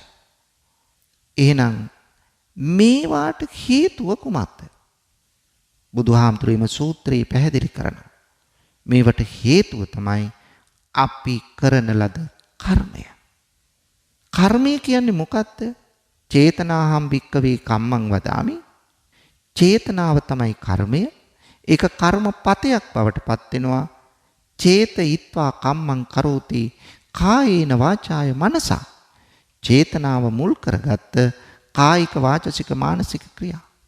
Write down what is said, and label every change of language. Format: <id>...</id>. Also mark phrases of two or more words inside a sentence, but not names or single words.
<si>එහෙනම් මේවාට හේතුව කුමක්ද? බුදුහාමුදුරුවෝ මේ සූත්‍රයේ පැහැදිලි කරනවා. මේවට හේතුව තමයි අපි කරන ලද කර්මය. කර්මය කියන්නේ මොකක්ද?</si> <pi>චේතනාහම් භික්කවේ කම්මං වදාමි.</pi> <si>චේතනාව තමයි කර්මය. ඒක කර්මපතයක් බවට පත් වෙනවා.</si> <pi>චේතයිත්වා කම්මං කරෝති කායේන වාචාය මනසා.</pi> <si>චේතනාව මුල් කරගත්ත කායික වාචසික මානසික ක්‍රියා.</si>